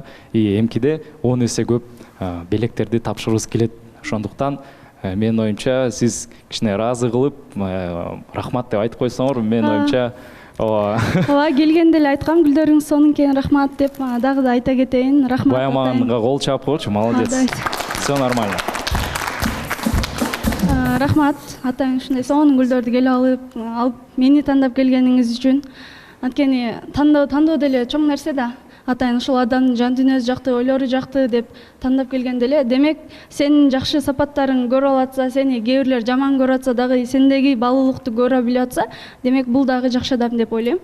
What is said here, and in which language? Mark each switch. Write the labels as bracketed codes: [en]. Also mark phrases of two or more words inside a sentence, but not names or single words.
[ky] Эмкиде 10 эсе көп белектерди тапшырыбыз келет. Ошондуктан мен оюмча сиз кичине разы кылып, рахмат деп айтып койсоңор, мен оюмча ооба келгенде эле айткам, гүлдөрүңүз сонун экен, рахмат деп дагы да айта кетейин. Рахмат. Баяманга кол чаап койчу, молодец. [ru] Все нормально. [ky] Рахмат, атаң ушундай сонун гүлдөрдү келип алып мени тандап келгениңиз үчүн. Анткени тандоо деле чоң нерсе да. Атайын ушул адамдын жан дүйнөсү жакты, ойлору жакты деп тандап келген деле. Демек, сенин жакшы сапаттарың көрүп алатса, сени кээ бирлер жаман көрүп атса дагы, сендеги баалуулукту көрө билип атса, демек бул дагы жакшы адам деп ойлойм.